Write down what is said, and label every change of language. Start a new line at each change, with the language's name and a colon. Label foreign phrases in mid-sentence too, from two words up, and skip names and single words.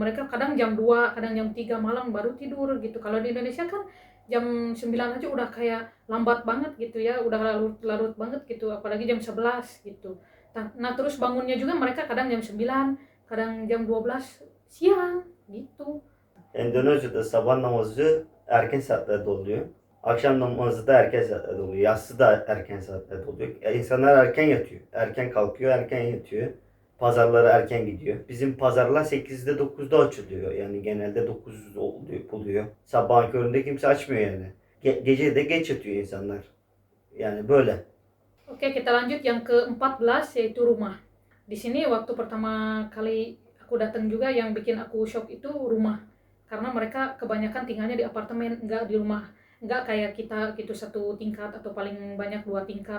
Indonesian: Mereka kadang jam 2, kadang jam 3 malam baru tidur gitu. Kalau di Indonesia kan jam 9 aja udah kayak lambat banget gitu ya, udah larut-larut banget gitu, apalagi jam 11 gitu. Nah, terus bangunnya juga mereka kadang jam 9, kadang jam 12 siang gitu.
Turkish: Endonezya'da sabah namazı erken saatlerde oluyor. Akşam namazı da erken saatlerde oluyor. Yatsı da erken saatlerde oluyor. İnsanlar erken yatıyor. Erken kalkıyor, erken yatıyor. Pazarlara erken gidiyor. Bizim pazarlar 8'de 9'da açılıyor. Yani genelde 9 oluyor. Sabahın köründe kimse açmıyor yani. Gece de geç yatıyor insanlar. Yani böyle.
Indonesian: Oke, kita lanjut yang ke-14 yaitu rumah. Di sini waktu pertama kali aku datang juga yang bikin aku shock itu rumah. Karena mereka kebanyakan tinggalnya di apartemen, nggak di rumah. Nggak kayak kita gitu satu tingkat atau paling banyak 2 tingkat.